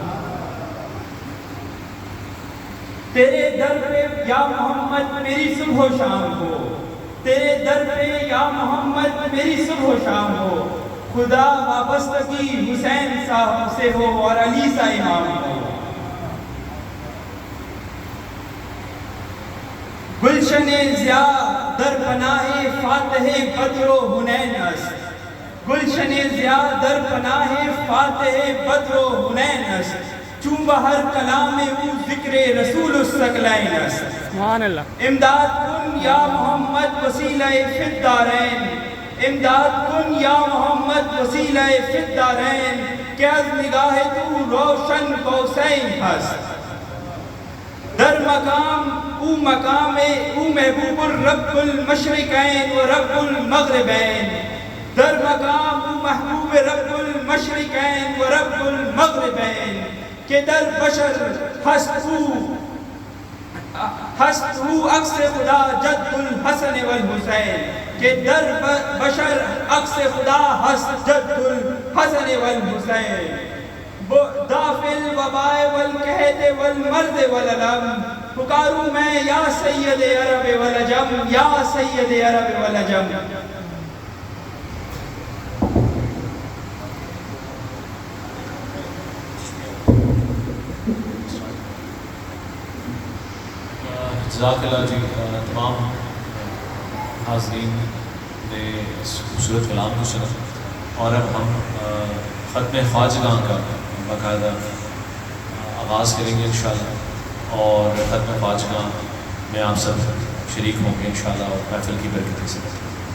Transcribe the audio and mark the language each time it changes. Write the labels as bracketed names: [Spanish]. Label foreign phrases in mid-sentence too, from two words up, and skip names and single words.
[Urdu] تیرے در پہ یا محمد میری صبح و شام ہو، تیرے در پہ یا محمد میری صبح و شام ہو، خدا وابستگی حسین صاحب سے ہو اور علی سا امام ہو۔ [Persian] گلشن ضیاء در پناہ فاتح بدر و حنین است، گلشن ضیاء در پناہ فاتح بدر و حنین است، چون بہر کلام او ذکر رسول الثقلین است۔ [Urdu] سبحان اللہ۔ [Persian] امداد کن یا محمد [Arabic] وسیلہ فی الدارین، [Persian] امداد کن یا محمد [Arabic] وسیلہ فی الدارین، [Persian] کہ از نگاہ تو روشن قوسین است۔ در مقام او مقام او [Arabic] محبوب الرب المشرقین و رب المغربین، [Persian] در مقام او [Arabic] محبوب رب المشرقین و رب المغربین، [Persian] کہ در بشر ہست او عکس خدا [Arabic] جد الحسن والحسین، [Persian] کہ در بشر عکس خدا ہست [Arabic] جد الحسن والحسین، دافع الوباء والقحط والمرض والالم، [Urdu] پکاروں میں یا [Arabic] سید عرب والعجم، [Urdu] یا [Arabic] سید عرب والعجم۔ [Urdu] جزاک اللہ جی، تمام حاضرین نے اس خوبصورت کلام کو سنا، اور اب ہم ختم خواجگاں کا باقاعدہ آغاز کریں گے انشاءاللہ، اور ختم خواجگاں میں آپ سب شریک ہوں گے انشاءاللہ، اور محفل کی برکت سے۔